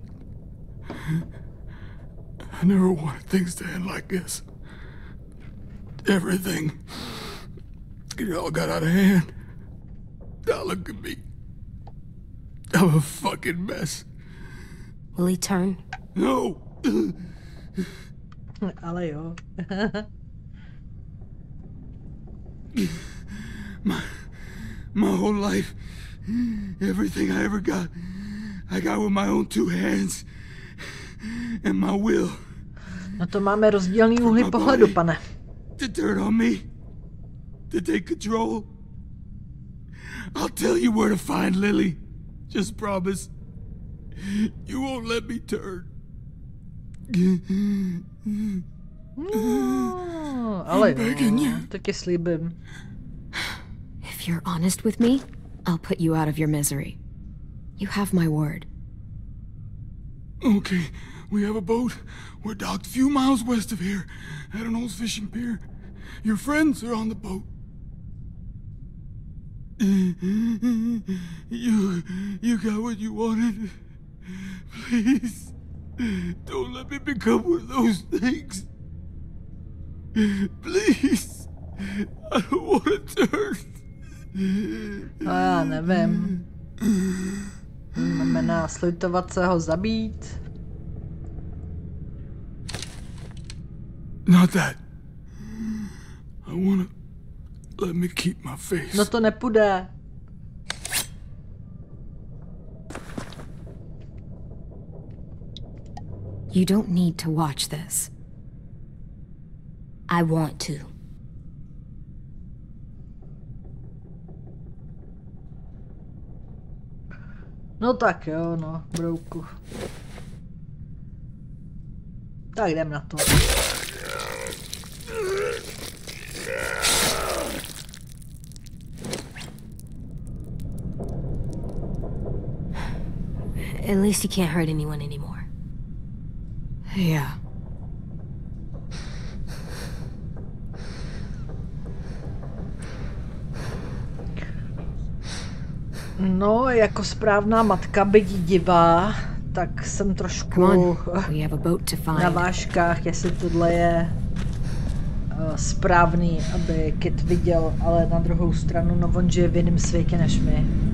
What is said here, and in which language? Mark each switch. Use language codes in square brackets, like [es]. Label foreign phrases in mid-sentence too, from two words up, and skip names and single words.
[en] I never wanted things to end like this. Everything. It all got out of hand. Now look at me. I'm a fucking mess. Will he turn? No. [cs] Ale jo. [en] My whole life, everything I ever got, I got with my own two hands and my will. [cs] No to máme rozdílný úhly pohledu, pane. [en] To turn on me, to take control. I'll tell you where to find Lily. Just promise. You won't let me turn. [cs] No, ale jo, taky slíbím. [en] If you're honest with me, I'll put you out of your misery. You have my word. Okay, we have a boat. We're docked a few miles west of here, at an old fishing pier. Your friends are on the boat. You got what you wanted. Please, don't let me become one of those things. Please, I don't want to turn. [cs] Já nevím. Znamená slitovat se ho zabít. [en] Not that. I wanna let me keep my face. [cs] No to nepůjde. [en] You don't need to watch this. I want to. [cs] No tak jo, no, brouku. Tak jdem na to. [en] At least he can't hurt anyone anymore. Yeah. [cs] No, jako správná matka, byť divá, tak jsem trošku na vážkách, jestli tohle je správný, aby Kit viděl, ale na druhou stranu, no on žije v jiném světě než my.